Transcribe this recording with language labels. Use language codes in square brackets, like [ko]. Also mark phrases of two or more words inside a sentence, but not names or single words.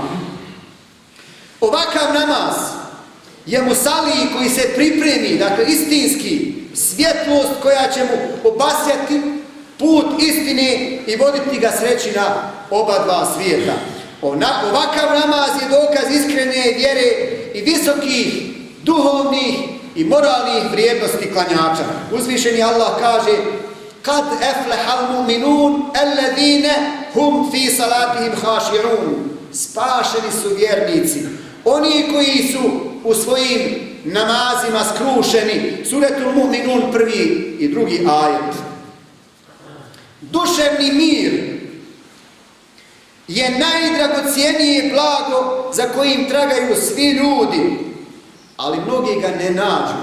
[bs] Ovakav namaz je musaliji koji se pripremi, dakle istinski, svjetlost koja će mu obasjati put istine i voditi ga sreći na oba dva svijeta. Ovakav namaz je dokaz iskrene vjere i visokih duhovnih i moralnih vrijednosti klanjača. Uzvišeni Allah kaže: [ar] قد أفلح المؤمنون الذين هم في صلاتهم خاشعون. [bs] Spašeni su vjernici, oni koji su u svojim namazima skrušeni. Suretul Mu'minun 1. i 2. ajet. Duševni mir je najdragocijenije blago za kojim tragaju svi ljudi, ali mnogi ga ne nađu.